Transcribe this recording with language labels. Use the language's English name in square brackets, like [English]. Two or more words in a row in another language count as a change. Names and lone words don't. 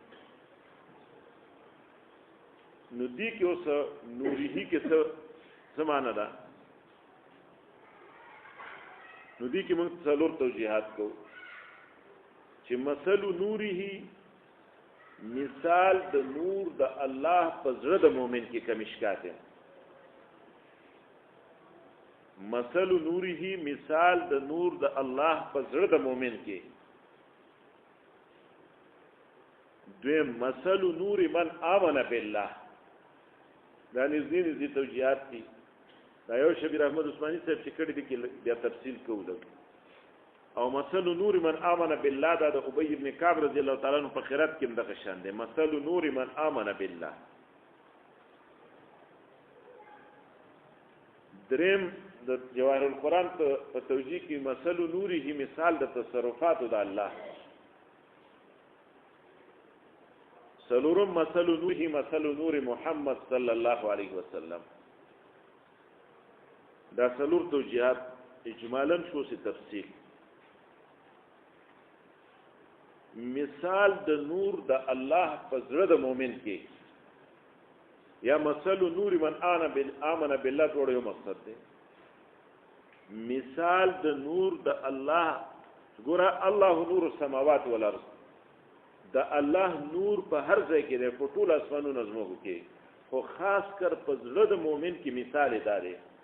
[Pashto] نو دی کې اوس نوره کې څه معنا ده نو دی کې موږ څلور توجیهات کوو چې [Arabic] مثل نوره [Pashto] مثال د نور د الله په زړه د مؤمن کې کمشکات [Arabic] مثل نوره [Pashto] مثال د نور د الله په زړه د مؤمن کې دویم [Arabic] مثل نور من آمن بالله [Pashto] دا نږدې توجیهات دي دا یو شبیر احمد عثماني صاحب چې کړي دي کې بیا تفصیل کوو او [Arabic] مثل نور من آمن بالله [Pashto] دا د ابی ابن کعب [Arabic] رضی الله تعالی عنہ [Pashto] په خیرات کې دغه شان دی [Arabic] مثل نور من آمن بالله [Pashto] دریم د جواهر القرآن په توجیه کې [Arabic] مثل نوره [Pashto] مثال د تصرفاتو د الله سلورم [Arabic] مثل نوره مثل نور محمد صلی الله علیه وسلم [Pashto] دا سلور توجیهات اجمالا شو سی تفصیل مثال د نور د الله په زړه د مؤمن کې یا [Arabic] مثل نور من آمن بالله [Pashto] ټول یو مقصد دی مثال د نور د الله ګوره [Arabic] الله نور السماوات والارض [Pashto] د الله نور په هر ځای کې دی په ټول اسمانونو زموږ کې خو خاص کر په زړه د مؤمن کې مثال دا دی